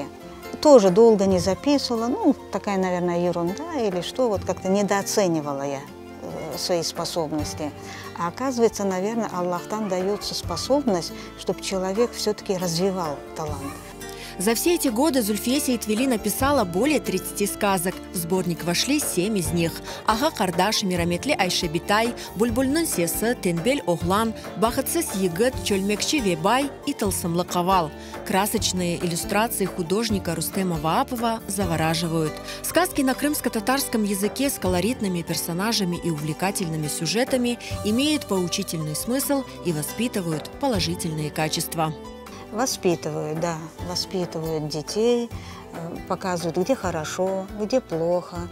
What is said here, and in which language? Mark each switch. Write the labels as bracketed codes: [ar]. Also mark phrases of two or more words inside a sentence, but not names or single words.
[ru] Тоже долго не записывала, ну, такая, наверное, ерунда или что, вот как-то недооценивала я свои способности. А оказывается, наверное, Аллахтан дается способность, чтобы человек все-таки развивал талант. За все эти годы Зульфия Сейтвели написала более 30 сказок. В сборник вошли 7 из них. Ага Кардаш, Мираметли Айшебитай, Бульбульнын сесі, Тенбель Оглан, Бахатсыз егіт, Чөлмекші Вебай и Тылсымлы кавал. Красочные иллюстрации художника Рустема Ваапова завораживают. Сказки на крымско-татарском языке с колоритными персонажами и увлекательными сюжетами имеют поучительный смысл и воспитывают положительные качества. Воспитывают, да, воспитывают детей, показывают, где хорошо, где плохо.